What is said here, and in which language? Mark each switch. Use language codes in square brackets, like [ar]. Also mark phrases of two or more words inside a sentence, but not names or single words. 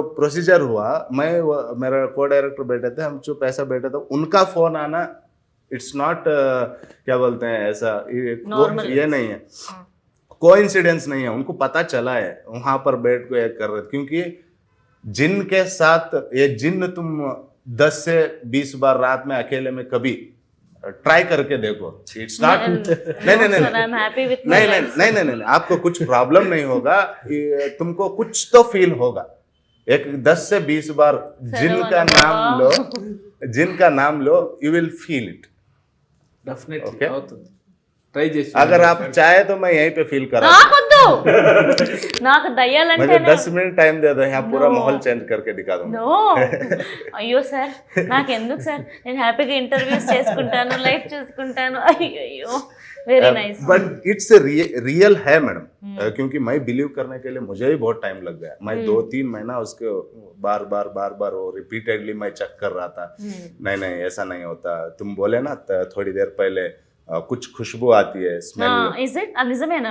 [hi] प्रोसीजर हुआ, मेरा को डायरेक्टर बैठे थे, हम चुप ऐसा बैठे थे, उनका फोन आना, [en] It's not [hi] क्या बोलते हैं ऐसा, ये नहीं है, कोइंसिडेंस नहीं है, उनको पता चला है वहां पर बैठ के कर रहे, क्योंकि जिन के साथ ये जिन तुम 10 से 20 बार रात में अकेले में कभी ट्राई करके देखो, [en] It's not, [hi] नहीं, आपको कुछ प्रॉब्लम नहीं होगा, तुमको कुछ तो फील होगा. एक 10 से 20 बार जिनका नाम लो, [en] You will feel it. [te] డెఫినెట్లీ అవుతుంది, ట్రై చేసి. [hi] अगर आप चाहे तो मैं यहीं पे फील करा, [te] నాకు దయ్యాలంటే [hi] मुझे 10 मिनट टाइम दे दो, यहाँ पूरा माहौल चेंज करके दिखा दूंगा. [te] నో అయ్యో సార్, నాకు ఎందుకు సార్, నేను హ్యాపీగా ఇంటర్వ్యూస్ చేసుకుంటాను, లైఫ్ చేసుకుంటాను. [en] అయ్యో very nice. But it's real [hi] है मैडम, क्योंकि मैं बिलीव करने के लिए मुझे भी बहुत टाइम लग गया. मैं 2-3 महीना उसके बार वो रिपीटेडली मैं चेक कर रहा था. नहीं ऐसा नहीं होता. तुम बोले ना थोड़ी देर पहले कुछ खुशबू आती है, स्मेल. [en] Is it निजमेना?